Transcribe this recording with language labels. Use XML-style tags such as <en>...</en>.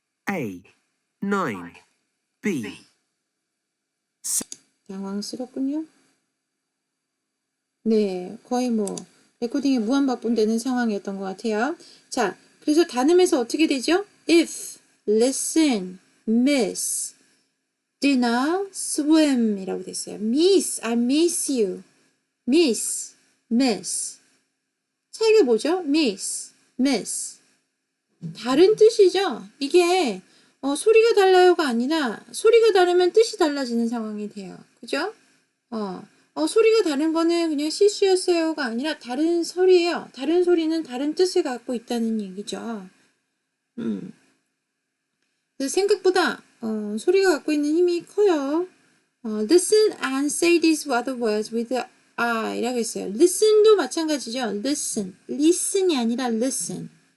<ko>A. 9. B. 당황스럽군요. 네, 거의 뭐 레코딩에 무한박분되는 상황이었던 것 같아요. 자, 그래서 단음에서 어떻게 되죠?</ko> <en>if, listen, miss, dinner, swim</en> <ko>이라고 됐어요.</ko> <en>miss, I miss you. miss, miss.</en> <ko>차이가 뭐죠?</ko> <en>miss, miss.</en> <ko>다른 뜻이죠. 이게 소리가 달라요가 아니라 소리가 다르면 뜻이 달라지는 상황이 돼요. 그죠? 소리가 다른 거는 그냥 실수였어요가 아니라 다른 소리예요. 다른 소리는 다른 뜻을 갖고 있다는 얘기죠. 그래서 생각보다 소리가 갖고 있는 힘이 커요.</ko> <en>Listen and say these other words with the I</en> <ko>라고 했어요. Listen도 마찬가지죠. Listen. Listen이 아니라 listen.</ko>